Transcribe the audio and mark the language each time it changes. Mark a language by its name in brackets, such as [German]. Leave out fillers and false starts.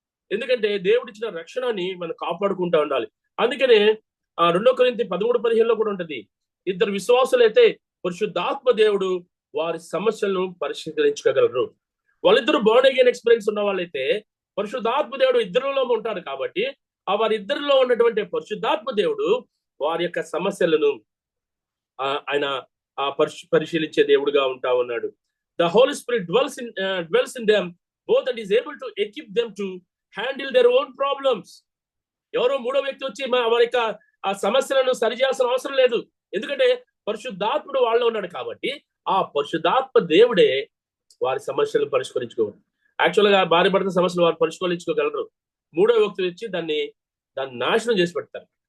[Telugu] ఎందుకంటే దేవుడిచ్చిన రక్షణని మనం కాపాడుకుంటూ ఉండాలి. అందుకనే 2 కొరింథీ 13:15 కూడా ఉంటది, ఇద్దరు విశ్వాసులైతే పరిశుద్ధాత్మ దేవుడు వారి సమస్యలను పరిష్కరించగలరు. వాళ్ళిద్దరు బోర్న్ అగైన్ ఎక్స్పీరియన్స్ ఉన్న వాళ్ళైతే పరిశుద్ధాత్మ దేవుడు ఇద్దరిలో ఉంటారు. కాబట్టి వారిద్దరిలో ఉన్నటువంటి పరిశుద్ధాత్మ దేవుడు వారి యొక్క సమస్యలను ఆయన పరిశీలించే దేవుడుగా ఉంటా ఉన్నాడు. [English] The Holy Spirit dwells in them both and is able to equip them to handle their own problems. [Telugu] ఎవరో మూడో వ్యక్తి వచ్చి వారి యొక్క ఆ సమస్యలను సరిచేయాల్సిన అవసరం లేదు. ఎందుకంటే పరిశుద్ధాత్ముడు వాళ్ళలో ఉన్నాడు. కాబట్టి ఆ పరిశుద్ధాత్మ దేవుడే వారి సమస్యలను పరిష్కరించుకోవాలి. యాక్చువల్ గా భార్య భర్త సమస్యలు వారు పరిష్కరించుకోగలరు. మూడో వ్యక్తి వచ్చి దాన్ని నాశనం చేసి పెడతారు.